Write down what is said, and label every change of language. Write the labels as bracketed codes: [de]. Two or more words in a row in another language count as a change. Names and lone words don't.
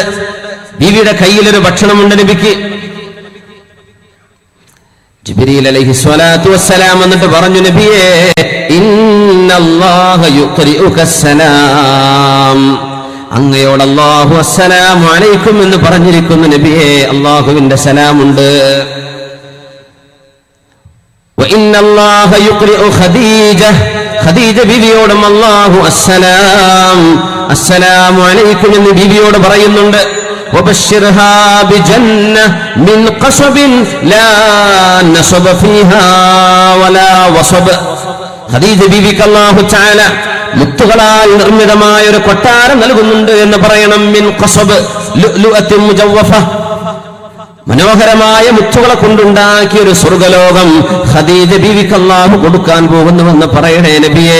[ml] ബീവിയുടെ കയ്യിലൊരു ഭക്ഷണമുണ്ട് നബിക്ക്. ജിബ്രീൽ [ar] عليه الصلاة والسلام [ml] എന്നിട്ട് പറഞ്ഞു, നബിയേ, [ar] إن الله يقرئك السلام, [ml] അങ്ങയോട് അല്ലാഹു [ar] السلام عليكم [ml] എന്ന് പറഞ്ഞിരിക്കുന്നു നബിയേ, അല്ലാഹുവിന്റെ സലാമുണ്ട്. [ar] وإن الله يقرئ خديجة, [ml] ഖദീജ ബീവിയോടും അല്ലാഹു [ar] السلام عليكم [ml] എന്ന് ബീവിയോട് പറയുന്നുണ്ട്. [ar] وبشرها بجنة من قصب لا نصب فيها ولا وصب. [ml] ഖദീജ ബീവിക്ക് [ar] الله تعالى [ml] മുത്തുകളാൽ നിർമ്മിതമായ ഒരു കൊട്ടാരം നൽകുന്നുണ്ട് എന്ന് പറയണം. [ar] من قصب لؤلؤ مجوف, [ml] മനോഹരമായ മുത്തുകളെ കൊണ്ടുണ്ടാക്കിയ ഒരു സ്വർഗ്ഗലോകം ഖദീജ ബീവിക്ക് അല്ലാഹു കൊടുക്കാൻ പോകുന്നുവെന്ന് പറയണേ നബിയേ.